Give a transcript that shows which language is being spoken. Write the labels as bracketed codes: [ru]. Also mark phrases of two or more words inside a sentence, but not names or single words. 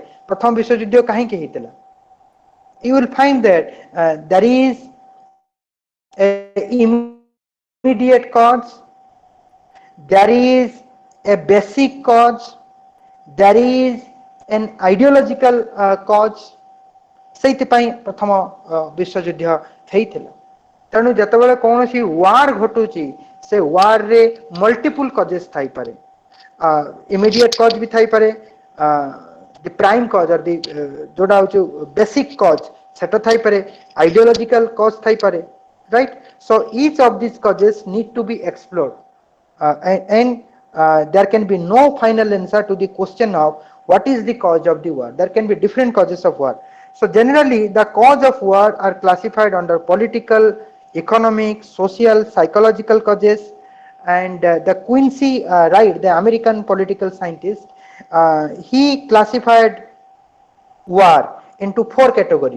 [or] ପ୍ରଥମ ବିଶ୍ୱ ଯୁଦ୍ଧ କାହିଁକି ହେଇଥିଲା? [en] You will find that there is a immediate cause, there is a basic cause, there is an ideological cause. [or] ସେଇଥିପାଇଁ ପ୍ରଥମ ବିଶ୍ୱଯୁଦ୍ଧ ହେଇଥିଲା ତେଣୁ ଯେତେବେଳେ କୌଣସି ୱାର ଘଟୁଛି ସେ ୱାର ରେ [en] multiple causes [or] ଥାଇପାରେ [en] immediate cause [or] ବି ଥାଇପାରେ [en] the prime cause or the [or] ଯୋଉଟା ହଉଛି [en] basic cause [or] ସେଟା ଥାଇପାରେ [en] ideological cause [or] ଥାଇପାରେ right. [en] So each of these causes need to be explored and there can be no final answer to the question of what is the cause of the war. There can be different causes of war. So generally the cause of war are classified under political, economic, social, psychological causes, and the Quincy Wright, the American political scientist, he classified war into four categories.